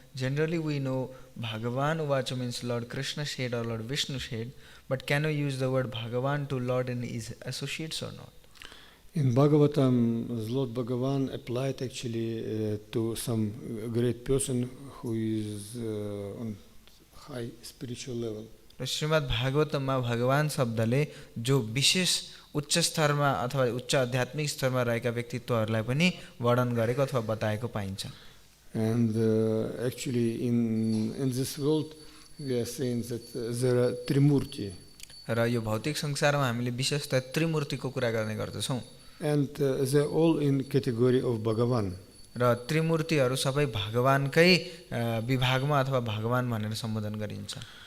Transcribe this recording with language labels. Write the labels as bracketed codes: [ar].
[en] Generally we know Bhagavan Uvacha means Lord Krishna said or Lord Vishnu said, but can we use the word Bhagavan to Lord and his associates or not? In Bhagavatam, Lord Bhagavan applied actually to some great person who is on high spiritual level. [ne] र श्रीमद् भागवतममा भगवान शब्दले जो विशेष उच्च स्तरमा अथवा उच्च आध्यात्मिक स्तरमा रहेका व्यक्तित्वहरूलाई पनि वर्णन गरेको अथवा बताएको पाइन्छ। [en] And actually in this world we are saying that there are Trimurti. [ne] र यो भौतिक संसारमा हामीले विशेषतः त्रिमूर्तिको कुरा गर्ने गर्दछौँ। [en] And they are all in category of Bhagavan. [ne] र त्रिमूर्तिहरू सबै भगवानकै विभागमा अथवा भगवान भनेर सम्बोधन गरिन्छ।